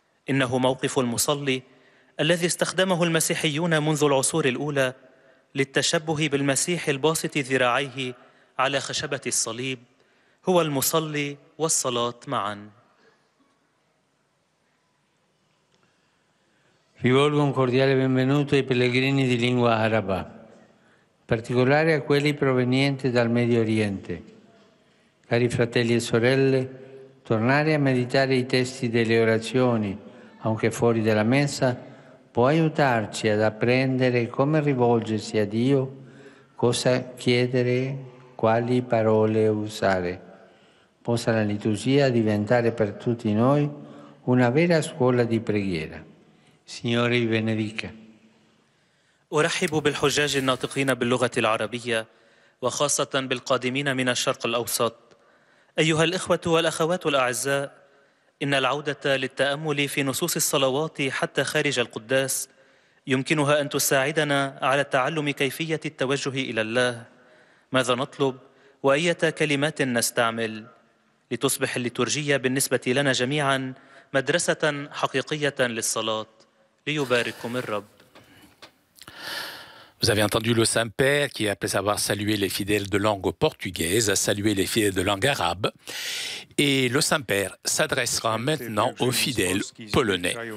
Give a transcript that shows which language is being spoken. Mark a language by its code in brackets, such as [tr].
[ar] إنه موقف المصلي الذي استخدمه المسيحيون منذ العصور الأولى للتشبه بالمسيح الباسط ذراعيه على خشبة الصليب، هو المصلي والصلاة معا. [it] Rivolgo un cordiale benvenuto ai pellegrini di lingua araba, in particolare a quelli provenienti dal Medio Oriente. Cari fratelli e sorelle, tornare a meditare i testi delle orazioni, anche fuori dalla messa, può aiutarci ad apprendere come rivolgersi a Dio, cosa chiedere, quali parole usare. Possa la liturgia diventare per tutti noi una vera scuola di preghiera. Signore vi benedica. [ar] أرحب بالحجاج الناطقين باللغة العربية وخاصة بالقادمين من الشرق الأوسط. أيها الإخوة والأخوات الأعزاء، إن العودة للتأمل في نصوص الصلوات حتى خارج القداس يمكنها أن تساعدنا على تعلم كيفية التوجه إلى الله، ماذا نطلب وأية كلمات نستعمل، لتصبح الليتورجية بالنسبة لنا جميعا مدرسة حقيقية للصلاة. ليبارككم الرب. [fr] Vous avez entendu le Saint-Père qui, après avoir salué les fidèles de langue portugaise, a salué les fidèles de langue arabe. Et le Saint-Père s'adressera maintenant aux fidèles polonais.